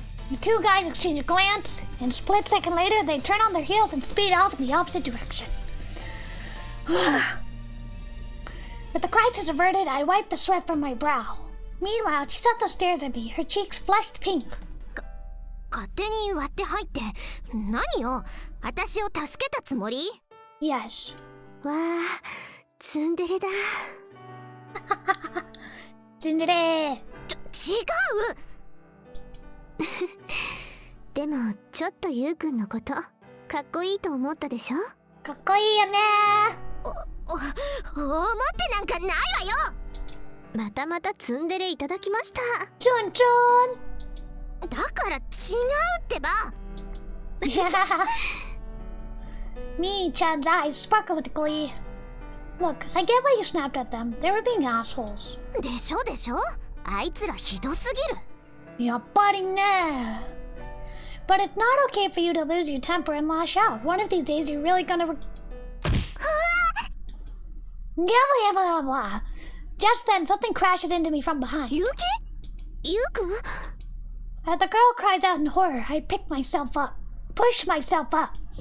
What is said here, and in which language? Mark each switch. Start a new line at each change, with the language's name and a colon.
English: The two guys exchange a glance, and a split second later, they turn on their heels and speed off in the opposite direction. With the crisis averted, I wipe the sweat from my brow. Meanwhile, Chisato stares at me, her cheeks flushed pink.
Japanese: 勝手に割って入って何よ。私を助けたつもり？
English: Yes.
Japanese: わあ、ツンデレだ。
English: Tsundere.
Japanese: 違う。でもちょっとゆうくんのことかっこいいと思ったでしょ。かっこいいよね。思ってなんかないわよ。またまたツンデレいただきました。チュンチュン。だから違うってば。
English: Mi-chan's eyes sparkle with glee. Look, I get why you snapped at them. They were being assholes.
Japanese: でしょでしょ。あいつらひどすぎる。やっぱりね。
English: but it's not okay for you to lose your temper and lash out. One of these days, you're really gonna. Blah, blah, blah. Just then, something crashes into me from behind. Yuki? Yuku? As the girl cries out in horror, I pick myself up, push myself up.